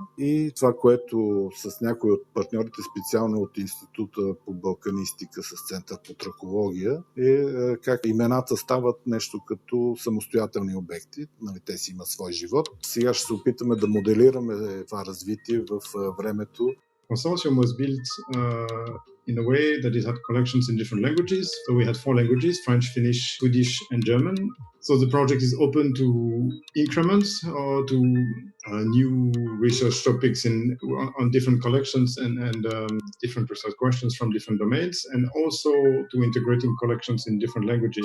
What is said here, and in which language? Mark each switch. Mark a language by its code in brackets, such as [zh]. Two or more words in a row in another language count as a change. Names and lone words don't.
[bg] И това, което с някои от партньорите, специално от Института по балканистика с Център по тракология, е как имената стават нещо като самостоятелни обекти. Нали, те си имат свой живот. Сега ще се опитаме да моделираме това развитие в времето. [en] Consortium was built in a way that it had collections in different languages. So we had 4 languages, French, Finnish, Swedish and German. So the project is open to increments or to new research topics on different collections and different research questions from different domains, and also to integrating collections in different languages.